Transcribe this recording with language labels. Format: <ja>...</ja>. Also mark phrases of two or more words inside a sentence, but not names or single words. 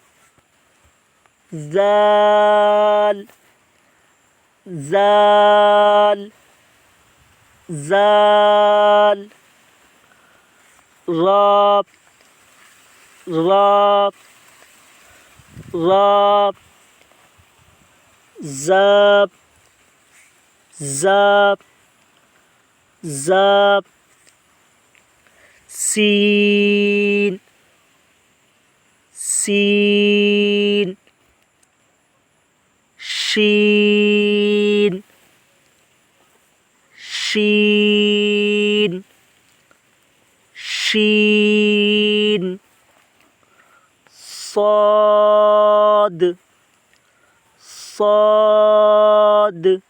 <ur>زال زال زال. را را را ز ز ز سین سین شین شین شین صاد صاد</ur>